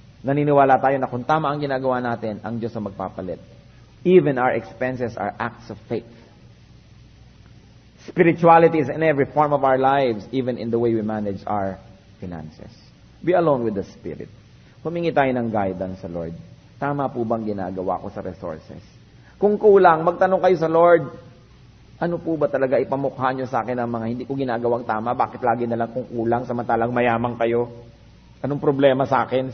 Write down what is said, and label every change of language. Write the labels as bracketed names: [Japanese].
[Filipino] Naniniwala tayo na kung tama ang ginagawa natin, ang Diyos ang magpapalit. [English] Even our expenses are acts of faith. Spirituality is in every form of our lives, even in the way we manage our finances. Be alone with the Spirit. [Filipino] Humingi tayo ng guidance sa Lord. Tama po bang ginagawa ko sa resources? Kung kulang, magtanong kayo sa Lord, ano po ba talaga ipamukha nyo sa akin ang mga hindi ko ginagawang tama? Bakit lagi na lang kung kulang samantalang mayamang kayo? Anong problema sa akin?